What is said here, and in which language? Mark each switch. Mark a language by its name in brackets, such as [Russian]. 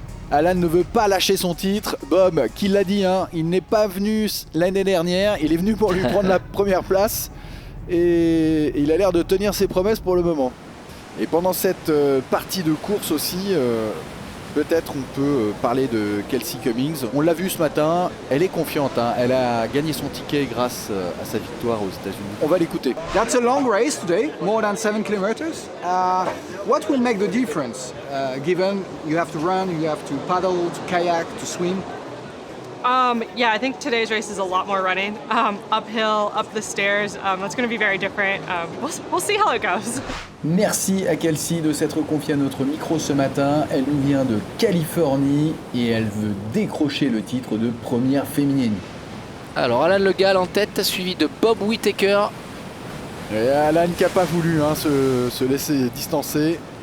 [French] Alan ne veut pas lâcher son titre. Bob, qui l'a dit, hein, il n'est pas venu l'année dernière, il est venu pour lui prendre la première place. Et il a l'air de tenir ses promesses pour le moment. Et pendant cette partie de course aussi, peut-être on peut parler de Kelsey Cummings. On l'a vu ce matin, elle est confiante, hein. Elle a gagné son ticket grâce à sa victoire aux États-Unis. On va l'écouter. [English] That's a long race today, more than 7 kilometers. What will make the difference, given you have to run, you have to paddle, to kayak, to swim? Yeah, I think today's race is a lot more running. Uphill, up the stairs. That's going to be very different. We'll see how it goes. [French] Merci à Kelsey de s'être confiée à notre micro ce matin. Elle nous vient de Californie et elle veut décrocher le titre de première féminine. Alors Alan Le Gall en tête, suivi de Bob Whittaker. Et Alan qui n'a pas voulu se laisser distancer.